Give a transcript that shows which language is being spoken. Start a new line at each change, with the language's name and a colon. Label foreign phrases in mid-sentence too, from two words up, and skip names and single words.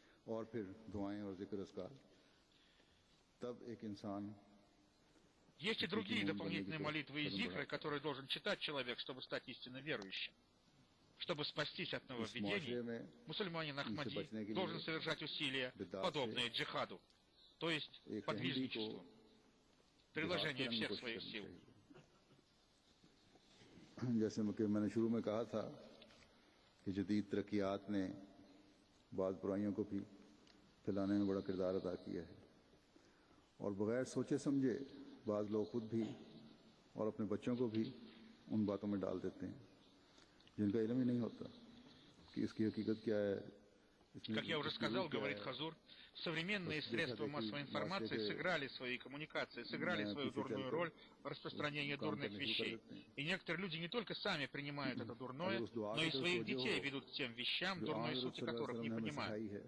Russian: Есть и другие дополнительные молитвы и зикры, которые должен читать человек, чтобы стать истинно верующим. Чтобы спастись от нововведений, мусульманин Ахмади должен совершать усилия, подобные джихаду, то есть подвижничеству, приложение всех своих сил.
Urdu: جیسے کہ میں نے شروع میں کہا تھا کہ جدید ترقیات نے بعد برائیوں کو بھی پھیلانے میں بڑا کردار ادا کیا ہے اور بغیر سوچے سمجھے بعد لوگ خود بھی اور اپنے بچوں کو بھی ان باتوں میں ڈال دیتے ہیں جن کا علم ہی نہیں ہوتا کہ اس کی حقیقت کیا ہے.
Russian: Как я уже сказал, говорит Хазур, современные средства массовой информации сыграли свои коммуникации, сыграли свою дурную роль в распространении дурных вещей. И некоторые люди не только сами принимают это дурное, но и своих детей ведут к тем вещам, дурной сути которых не понимают.